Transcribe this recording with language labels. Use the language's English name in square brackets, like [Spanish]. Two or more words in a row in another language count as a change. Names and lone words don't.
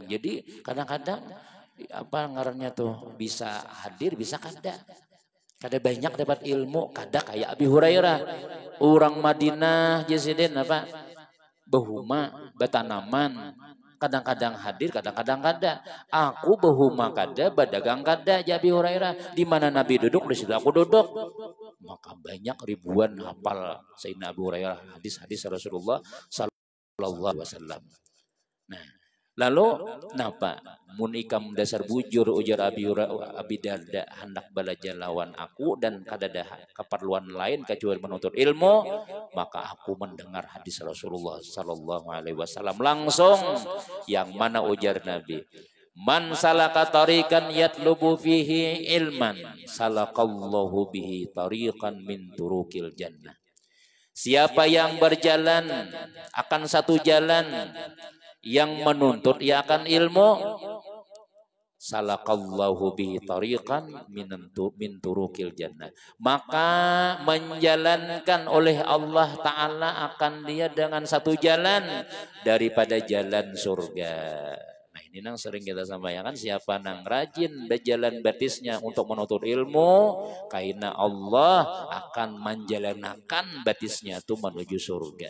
[Banjar] Jadi kadang-kadang apa ngarannya tuh bisa hadir bisa kada banyak dapat ilmu kada kayak Abi Hurairah orang Madinah jasidin apa behuma betanaman kadang-kadang hadir kadang-kadang kada aku behuma kada bedagang kada ya Abi Hurairah di mana Nabi duduk di situ aku duduk maka banyak ribuan hafal Sayyidina Abu Hurairah hadis-hadis Rasulullah [Arabic] صلى الله عليه وسلم. [Banjar] Nah, lalu napa mun ikam dasar bujur ujar Abi Darda hendak belajar lawan aku dan kada ada keperluan lain kecuali menuntut ilmu maka aku mendengar hadis Rasulullah [Arabic] صلى الله عليه وسلم [Banjar] langsung yang mana ujar Nabi [Arabic] من سلك طريقا يطلب فيه علما سلك الله به طريقا من طرق الجنة. [Banjar] Siapa yang berjalan akan satu jalan yang menuntut ia akan ilmu [Arabic] سلك الله به طريقا من طرق الجنة [Banjar] maka menjalankan oleh Allah Ta'ala akan dia dengan satu jalan daripada jalan surga. Nah ini nang sering kita sampaikan siapa nang rajin berjalan batisnya untuk menuntut ilmu karena Allah akan menjalankan batisnya itu menuju surga.